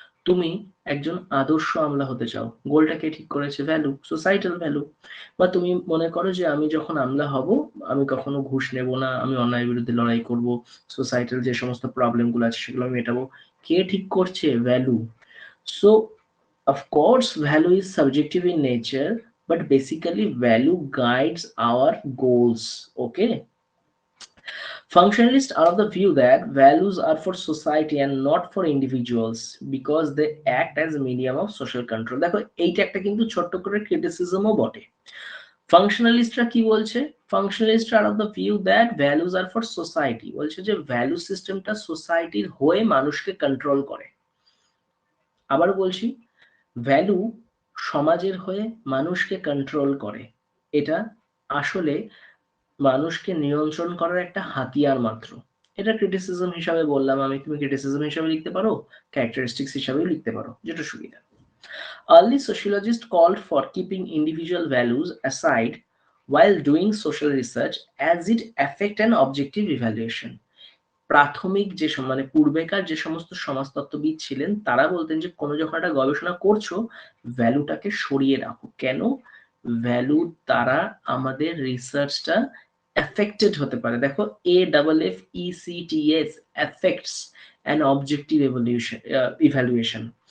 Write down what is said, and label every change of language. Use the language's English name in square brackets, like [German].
[Bangla] তুমি একজন আদর্শ আমলা হতে চাও, গোলটা কে ঠিক করেছে, ভ্যালু, সোসাইটাল ভ্যালু। বা তুমি মনে করো যে আমি যখন আমলা হব আমি কখনো ঘুষ নেব না, আমি অন্যায়ের বিরুদ্ধে লড়াই করব, সোসাইটাল যে সমস্ত প্রবলেম গুলো আছে সেগুলো আমি মেটাবো, কে ঠিক করছে, value. [English] So of course value is subjective in nature, but basically value guides our goals. Okay, functionalists are of the view that values are for society and not for individuals because they act as a medium of social control. [Bangla] দেখো এইটা একটা কিন্তু ছোট্ট করে ক্রিটিসিজমও বটে। ফাংশনালিস্টরা কি বলছে, ফাংশনালিস্টরা [English] আর of the view that values are for society, [Bangla] বলছে যে ভ্যালু সিস্টেমটা সোসাইটির হয়ে মানুষকে কন্ট্রোল করে। আবার বলছি, ভ্যালু সমাজের হয়ে মানুষকে কন্ট্রোল করে, এটা আসলে মানুষকে নিয়ন্ত্রণ করার একটা হাতিয়ার মাত্র। এটা ক্রিটিসিজম হিসাবে বললাম আমি, তুমি ক্রিটিসিজম হিসাবে লিখতে পারো, ক্যারেক্টারিস্টিক্স হিসাবেও লিখতে পারো, যেটা সুবিধা। [English] Early sociologists called for keeping individual values aside while doing social research as it affect an objective evaluation. [Bangla] প্রাথমিক যে মানে পূর্বেকার যে সমস্ত সমাজতত্ত্ববিদ ছিলেন তারা বলতেন যে কোনো যখন একটা গবেষণা করছো ভ্যালুটাকে সরিয়ে রাখো। কেন, ভ্যালু দ্বারা আমাদের রিসার্চটা এফেক্টেড হতে পারে। [English] দেখো AFFECTS affects an objective evaluation.